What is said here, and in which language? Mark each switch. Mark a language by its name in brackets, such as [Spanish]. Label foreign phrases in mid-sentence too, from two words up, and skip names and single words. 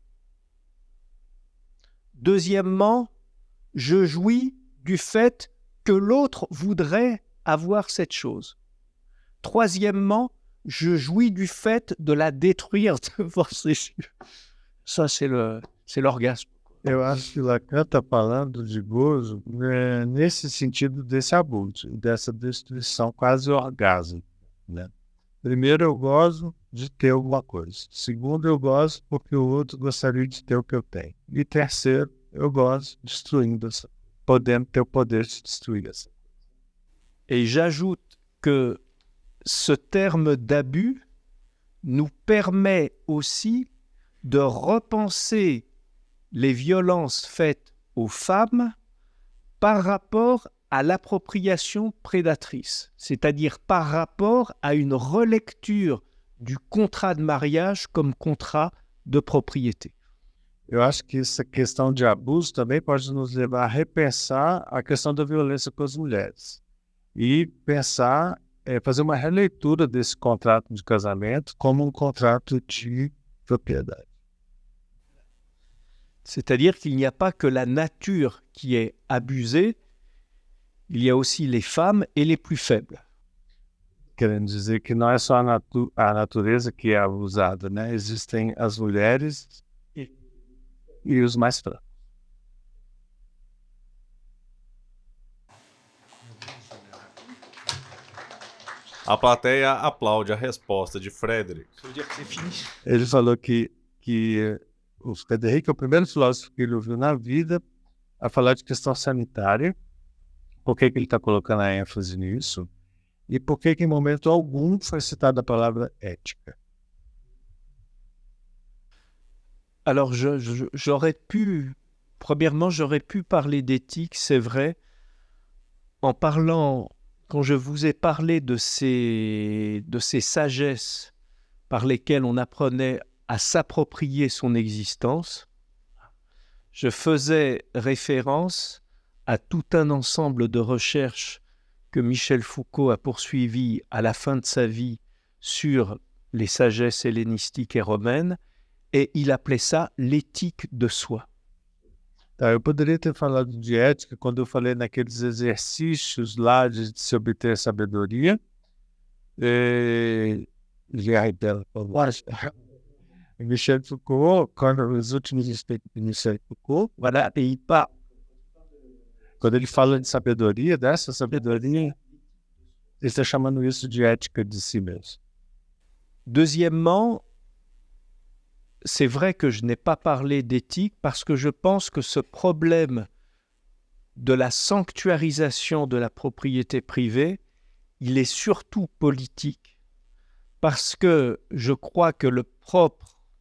[French] Deuxièmement, je jouis du fait que l'autre voudrait avoir cette chose. Troisièmement, je jouis du fait de la détruire devant ses yeux. Ça, c'est l'orgasme. [Portuguese] Eu acho que Lacan está falando de gozo nesse sentido desse abuso, dessa destruição quase orgásmica, né? Primeiro, eu gozo de ter alguma coisa. Segundo, eu gozo porque o outro gostaria de ter o que eu tenho. E terceiro, eu gozo destruindo podendo ter o poder de destruir essa. [French] Et j'ajoute que ce terme d'abus nous permet aussi de repenser les violences faites aux femmes par rapport à l'appropriation prédatrice, c'est-à-dire par rapport à une relecture du contrat de mariage comme contrat de propriété. [Portuguese] Eu acho que essa questão de abuso também pode nos levar a repensar a questão da violência com as mulheres e pensar, fazer uma releitura desse contrato de casamento como um contrato de propriedade. [French] C'est-à-dire qu'il n'y a pas que la nature qui est abusée, il y a aussi les femmes et les plus faibles. [Portuguese] Querendo dizer que não é só a natureza que é abusada, né? Existem as mulheres e os mais fracos. A plateia aplaude a resposta de Frédéric. Ele falou que o Frédéric é o primeiro filósofo que ele ouviu na vida a falar de questão sanitária, por que ele está colocando a ênfase nisso, e por que em momento algum foi citada a palavra ética. [French] Alors, premièrement, j'aurais pu parler d'éthique, c'est vrai, en parlant, quand je vous ai parlé de ces sagesses par lesquelles on apprenait à s'approprier son existence, je faisais référence à tout un ensemble de recherches que Michel Foucault a poursuivies à la fin de sa vie sur les sagesses hellénistiques et romaines, et il appelait ça l'éthique de soi. [Portuguese] Tá, eu poderia ter falado de ética quando eu falei naqueles exercícios lá de se obter sabedoria. Michel Foucault, quando os últimos respeitos de Michel Foucault, quando ele fala de sabedoria, dessa sabedoria, ele está chamando isso de ética de si mesmo. [French] Deuxièmement, c'est vrai que je n'ai pas parlé d'éthique parce que je pense que ce problème de la sanctuarisation de la propriété privée, il est surtout politique, parce que je crois que le propre